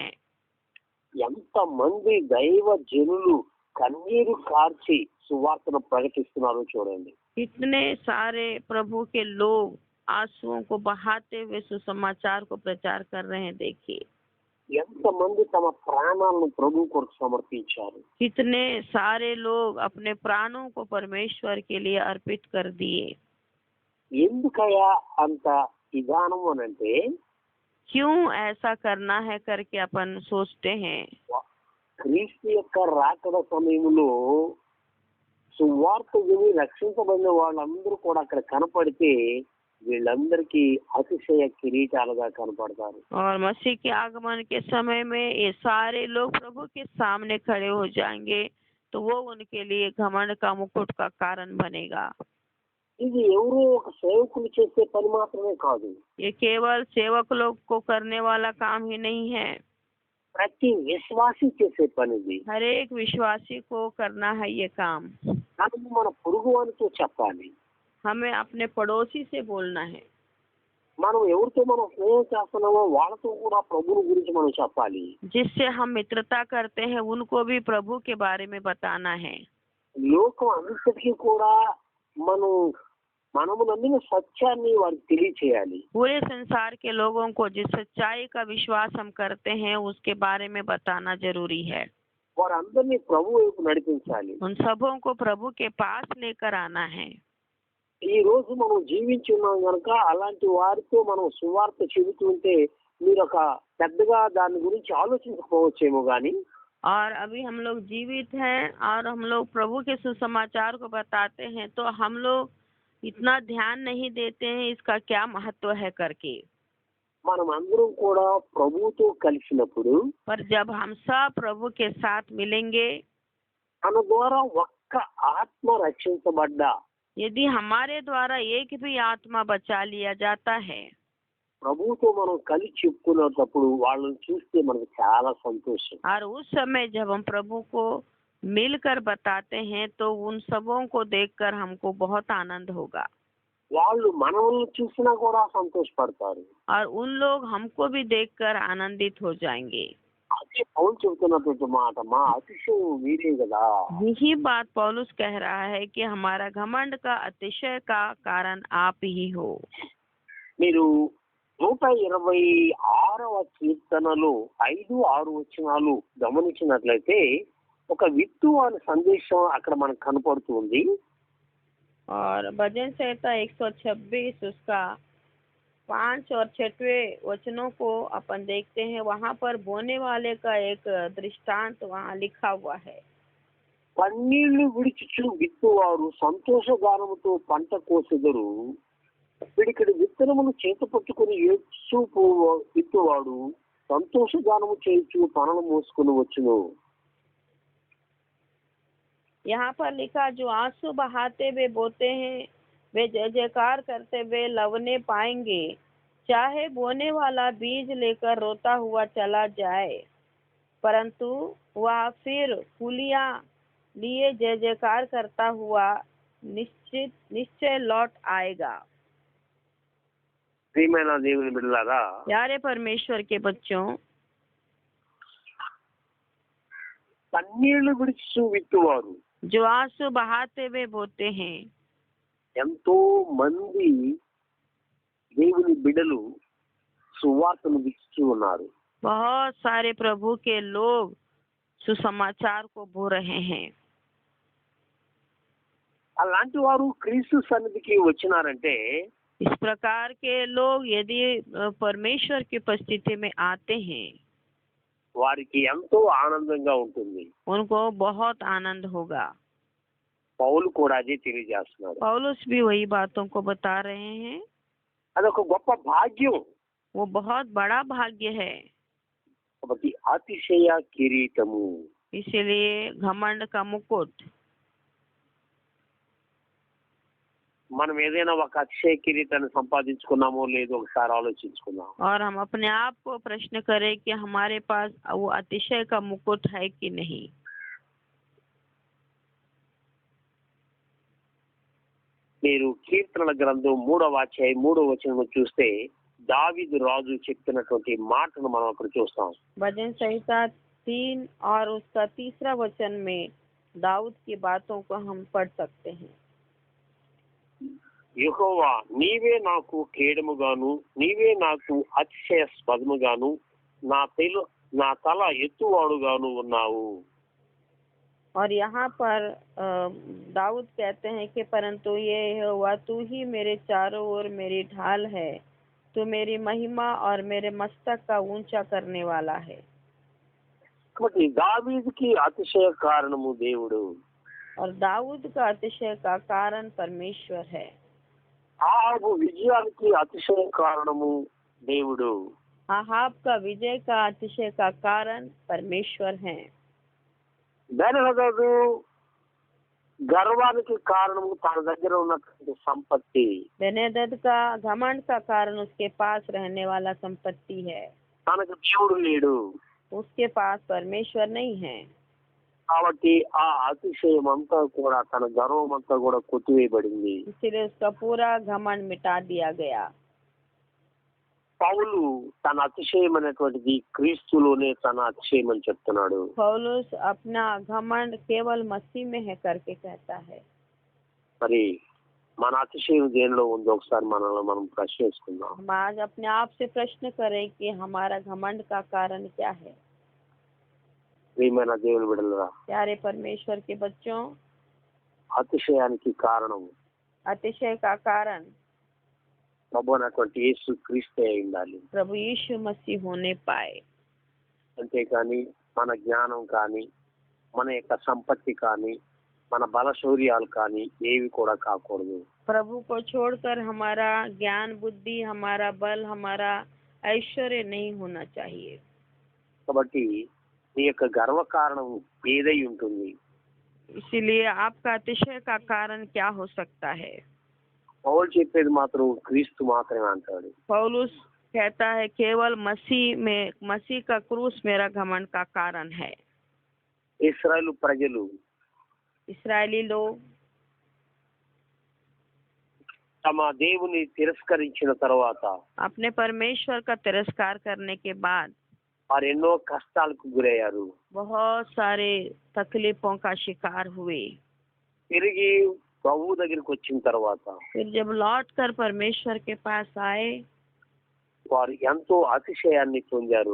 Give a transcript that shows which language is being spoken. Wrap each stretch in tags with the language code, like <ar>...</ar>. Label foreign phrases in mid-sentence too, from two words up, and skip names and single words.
<te>ఎంత మంది దైవ జనులు కన్నీరు కార్చి సువార్తను ప్రకటిస్తున్నారో చూడండి.</te> <hi>कितने सारे प्रभु के लोग आंसुओं को बहाते हुए सुसमाचार को प्रचार कर रहे हैं। देखिए</hi> <te>ఎంతమంది తమ ప్రాణాలను ప్రభు కొరకు సమర్పించారు.</te> <hi>कितने सारे लोग अपने प्राणों को परमेश्वर के लिए अर्पित कर दिए।</hi> <te>ఎందుకయ్యా అంత విధానం అనంటే</te> <hi>क्यों ऐसा करना है करके अपन सोचते हैं।</hi> <te>క్రీస్తు యొక్క రాకడ సమయంలో సువార్త విని రక్షించబడిన వాళ్ళందరూ కూడా అక్కడ కనపడితే వీళ్ళందరికీ అతిశయ కిరీటాలుగా కనపడతారు.</te> <hi>और मसीह के आगमन के समय में ये सारे लोग प्रभु के सामने खड़े हो जाएंगे तो वो उनके लिए घमंड का मुकुट का कारण बनेगा।</hi> <te>ఇది ఎవరో ఒక సేవకులు చేసే పని మాత్రమే కాదు.</te> <hi>ये केवल सेवक लोग को करने वाला काम ही नहीं है,</hi> <te>ప్రతి విశ్వాసి చేసే పని ఇది.</te> <hi>हर एक विश्वासी को करना है ये काम।</hi> <te>మనం మన పొరుగు వారితో చెప్పాలి.</te> <hi>हमें अपने पड़ोसी से बोलना है।</hi> <te>మనం ఎవరితో మనం స్నేహం చేస్తున్నామో వాళ్ళతో కూడా ప్రభువుని గురించి మనం చెప్పాలి.</te> <hi>जिससे हम मित्रता करते हैं उनको भी प्रभु के बारे में बताना है।</hi> <te>లోకం అంతటికీ కూడా మనము నమ్మిన సత్యాన్ని వారికి తెలియచేయాలి.</te> <hi>पूरे संसार के लोगों को जिस सच्चाई का विश्वास हम करते हैं उसके बारे में बताना जरूरी है।</hi> <te>వారందరినీ ప్రభు వైపు నడిపించాలి.</te> <hi>उन सबों को प्रभु के पास लेकर आना है।</hi> <te>ఈ రోజు మనం జీవించి ఉన్నాం గనక అలాంటి వారితో మనం సువార్త చెబుతుంటే మీరు ఒక పెద్దగా దాని గురించి ఆలోచించకపోవచ్చేమో గాని</te> <hi>और अभी हम लोग जीवित हैं और हम लोग प्रभु के सुसमाचार को बताते हैं तो हम लोग इतना ध्यान नहीं देते हैं इसका क्या महत्व है करके।</hi> <te>మనం అందరం కూడా ప్రభువుతో కలిసినప్పుడు</te> <hi>पर जब हम सब प्रभु के साथ मिलेंगे,</hi> <te>మన ద్వారా ఒక్క ఆత్మ రక్షించబడ్డా</te> <hi>यदि हमारे द्वारा एक भी आत्मा बचा लिया जाता है,</hi> <te>ప్రభువుతో మనం కలిసి చెప్పుకునేటప్పుడు వాళ్ళని చూస్తే మనకు చాలా సంతోషం.</te> <hi>और उस समय जब हम प्रभु को मिलकर बताते हैं तो उन सबों को देखकर हमको बहुत आनंद होगा</hi> <te>వాళ్ళు మనల్ని చూసినా కూడా సంతోషపడతారు.</te> <hi>और उन लोग हमको भी देखकर आनंदित हो जाएंगे।</hi> <te>అదే పౌలు చెబుతున్నటువంటి మాట, మా అతిశయం మీరే కదా.</te> <hi>यही बात पौलुस कह रहा है कि हमारा घमंड का अतिशय का कारण आप ही हो।</hi> <te>మీరు 126వ కీర్తనలో 5-6 వచనాలు గమనించినట్లయితే ఒక విత్తు అనే సందేశం అక్కడ మనకు కనపడుతుంది.</te> <hi>और भजन संहिता 126 उसका 5 और 6वें वचनों को अपन देखते हैं। वहाँ पर बोने वाले का एक दृष्टांत वहाँ लिखा हुआ है।</hi> <te>కన్నీళ్లు విడిచుచు విత్తువారు సంతోషగానముతో పంట కోసెదరు, పిడికిడి విత్తనమును చేత పట్టుకుని ఏడ్చు విత్తువాడు సంతోషగానము చేయించు పనులు మోసుకుని వచ్చును.</te> <hi>यहाँ पर लिखा, जो आंसू बहाते हुए बोते हैं वे जय जयकार करते हुए लवने पाएंगे। चाहे बोने वाला बीज लेकर रोता हुआ चला जाए, परंतु वह फिर फूलियां लिए जय जयकार करता हुआ निश्चय लौट आएगा।</hi> <te>ప్రియమైన దేవుని బిడ్డలారా,</te> <hi>प्यारे परमेश्वर के बच्चों,</hi> <te>కన్నీళ్లు విడిచి విత్తువారు</te> <hi>जो आंसू बहाते हुए बोते हैं,</hi> <te>ఎంతో మంది దేవుని బిడ్డలు సువార్తను విస్తూ ఉన్నారు.</te> <hi>बहुत सारे प्रभु के लोग सुसमाचार को बो रहे हैं।</hi> <te>అలాంటి వారు క్రీస్తు సన్నిధికి వచ్చినారంటే</te> <hi>इस प्रकार के लोग यदि परमेश्वर की उपस्थिति में आते हैं,</hi> <te>వారికి ఎంతో ఆనందంగా ఉంటుంది.</te> <hi>उनको बहुत आनंद होगा।</hi> <te>పౌలు కూడా అదే తెలియజేస్తున్నాడు.</te> <hi>पौलुस भी वही बातों को बता रहे हैं।</hi> <te>అదొక గొప్ప భాగ్యం.</te> <hi>वो बहुत बड़ा भाग्य है।</hi> <te>కాబట్టి అతిశయ కిరీటము,</te> <hi>इसलिए घमंड का मुकुट।</hi> <te>మనం ఏదైనా ఒక అతిశయ కిరీటాన్ని సంపాదించుకున్నామో లేదో ఒకసారి ఆలోచించుకుందాం.</te> <hi>और हम अपने आप को प्रश्न करें कि हमारे पास वो अतिशय का मुकुट है कि नहीं।</hi> <te>మీరు కీర్తనల గ్రంథం 3వ అధ్యాయం 3వ వచనం చూస్తే దావీదు రాజు చెప్పినటువంటి మాటను మనం అక్కడ చూస్తాం.</te> <hi>भजन संहिता 3 और उसका 3रा वचन में दाऊद की बातों को हम पढ़ सकते हैं।</hi> <te>యెహోవా, నీవే నాకు కేడముగాను నీవే నాకు అతిశయాస్పదముగాను నా తల ఎత్తువాడుగాను ఉన్నావు.</te> <hi>और यहाँ पर दाऊद कहते हैं कि परंतु ये यहोवा, तू ही मेरे चारों ओर मेरी ढाल है, तू मेरी महिमा और मेरे मस्तक का ऊंचा करने वाला है।</hi> <te>కాబట్టి దావీదుకి అతిశయ కారణము దేవుడు.</te> <hi>और दाऊद का अतिशय का कारण परमेश्वर है।</hi> <te>ఆహాబు విజయానికి అతిశయ కారణము దేవుడు.</te> <hi>आहाब का विजय का अतिशय का कारण परमेश्वर है।</hi> <te>బెన్హదదు గర్వానికి కారణము తన దగ్గర ఉన్నటువంటి సంపత్తి.</te> <hi>बेनेदद का घमंड का कारण उसके पास रहने वाला संपत्ति है।</hi> <te>తనకు దేవుడు లేడు.</te> <hi>उसके पास परमेश्वर नहीं है।</hi> <te>కాబట్టి ఆ అతిశయం అంతా కూడా, తన గర్వం అంతా కూడా కొట్టివేయబడింది.</te> <hi>इसलिए उसका पूरा घमंड मिटा दिया गया।</hi> <te>పౌలు తన అతిశయం అనేటువంటిది క్రీస్తులోనే తన అతిశయం అని చెప్తున్నాడు.</te> <hi>पौलुस अपना घमंड केवल मसीह में है करके कहता है।</hi> <te>మరి మన అతిశయం దేనిలో ఉందో ఒకసారి మనల్ని మనం ప్రశ్నించుకుందాం.</te> <hi>हम आज अपने आप से प्रश्न करें कि हमारा घमंड का कारण क्या है।</hi> <te>ప్రియమైన దేవుని బిడ్డలారా,</te> <hi>प्यारे परमेश्वर के बच्चों,</hi> <te>అతిశయానికి కారణం</te> <hi>अतिशय का कारण</hi> <te>ప్రభు అయినటువంటి యేసు క్రీస్తే అయి ఉండాలి.</te> <hi>प्रभु यीशु मसीह होने पाए।</hi> <te>అంతేకాని మన జ్ఞానం కానీ మన యొక్క సంపత్తి కానీ మన బలశౌర్యాలు కానీ ఏవి కూడా కాకూడదు.</te> <hi>प्रभु को छोड़कर हमारा ज्ञान बुद्धि हमारा बल हमारा ऐश्वर्य नहीं होना चाहिए।</hi> <te>కాబట్టి నీ యొక్క గర్వ కారణం ఏదై ఉంటుంది?</te> <hi>इसीलिए आपका अतिशय का कारण क्या हो सकता है?</hi> <te>పౌలు చెప్పేది మాత్రం క్రీస్తు మాత్రమే అంటాడు.</te> <hi>पौलुस कहता है केवल मसीह का क्रूस मेरा घमंड का कारण है।</hi> <te>ఇశ్రాయేలు ప్రజలు</te> <hi>इस्राएली लोग</hi> <te>తమ దేవుని తిరస్కరించిన తర్వాత</te> <hi>अपने परमेश्वर का तिरस्कार करने के बाद</hi> <te>వారు ఎన్నో కష్టాలకు గురయ్యారు.</te> <hi>बहुत सारे तकलीफों का शिकार हुए।</hi> <te>తిరిగి ప్రభు దగ్గరికి వచ్చిన తర్వాత</te> <hi>फिर जब लौट कर परमेश्वर के पास आए</hi> <te>వారు ఎంతో అతిశయాన్ని పొందారు.</te>